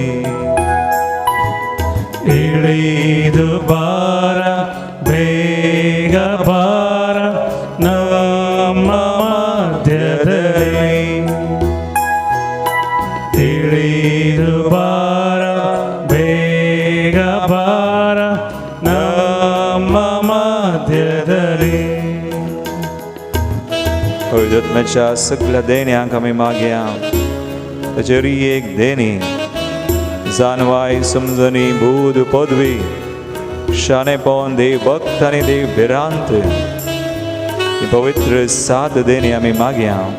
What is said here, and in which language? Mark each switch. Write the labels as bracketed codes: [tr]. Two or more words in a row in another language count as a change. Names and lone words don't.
[kn] ಇಳಿದು ಬಾರ ಬೇಗ ಬಾರ ನಮ್ಮ ಮಧ್ಯದಲ್ಲಿ ಇಳಿದು ಬಾರ ಬೇಗ ಬಾರ ನಮ್ಮ ಮಧ್ಯದಲ್ಲಿ. [kok] पवित्रात्म्याच्या सगळ्या देण्यांक आमी मागया. ताचेर एक देणी जाणवाय समजणी बोध पदवी शाणेपण देव भक्त आनी देव भिरांत ही पवित्र सात देणी आमी मागया.